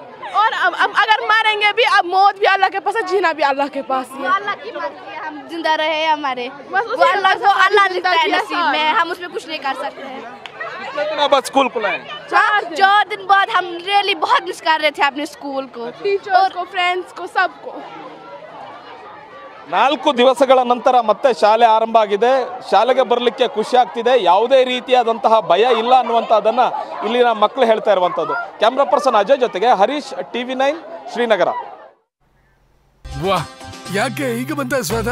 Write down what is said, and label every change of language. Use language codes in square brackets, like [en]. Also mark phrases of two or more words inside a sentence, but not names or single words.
[hi] और अब अगर मारेंगे भी, अब मौत भी अल्लाह के पास है, जीना भी अल्लाह के पास है। अल्लाह की मर्जी है, हम जिंदा रहे हमारे, बस वो अल्लाह लिखता है नसीब में, हम उसमें कुछ नहीं कर सकते हैं। कितने दिन बाद स्कूल खुला है? 4 दिन बाद हम रियली बहुत मिस कर रहे थे अपने स्कूल को, टीचर्स को, फ्रेंड्स को, सबको। [kn] 4 ದಿವಸಗಳ ನಂತರ ಮತ್ತೆ ಶಾಲೆ ಆರಂಭ ಆಗಿದೆ. ಶಾಲೆಗೆ ಬರಲಿಕ್ಕೆ ಖುಷಿ ಆಗ್ತಿದೆ. ಯಾವುದೇ ರೀತಿಯಾದಂತಹ ಭಯ ಇಲ್ಲ ಅನ್ನುವಂಥದ್ದನ್ನ ಇಲ್ಲಿನ ಮಕ್ಕಳು ಹೇಳ್ತಾ ಇರುವಂಥದ್ದು. [en] camera person [kn] ಅಜಯ್ ಜೊತೆಗೆ ಹರೀಶ್, TV9 ಶ್ರೀನಗರ. ವಾಹ್, ಯಾಕೆ ಈಗ ಬಂತ ಸ್ವಾದ?